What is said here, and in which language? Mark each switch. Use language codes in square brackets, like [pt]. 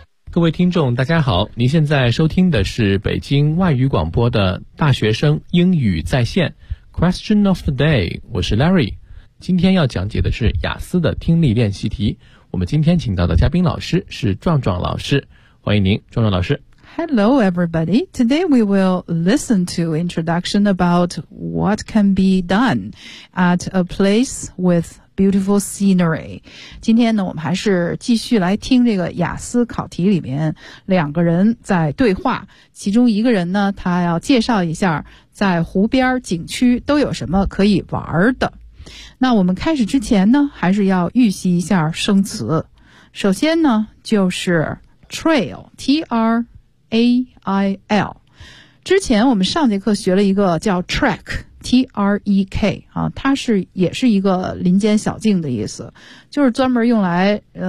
[zh] 各位听众大家好，您现在收听的是北京外语广播的大学生英语在线 Question of the day， 我是 Larry。今天要讲解的是雅思的听力练习题，我们今天请到的嘉宾老师是壮壮老师，欢迎您壮壮老师。 [en] Hello everybody, today we will listen to introduction about what can be done at a place with beautiful scenery. [zh] 今天呢我们还是继续来听这个雅思考题里面两个人在对话，其中一个人呢他要介绍一下在湖边景区都有什么可以玩的。那我们开始之前呢还是要预习一下生词，首先呢就是 trail, T-R-A-I-L， 之前我们上节课学了一个叫 track, T-R-E-K、啊、它是也是一个林间小径的意思，就是专门用来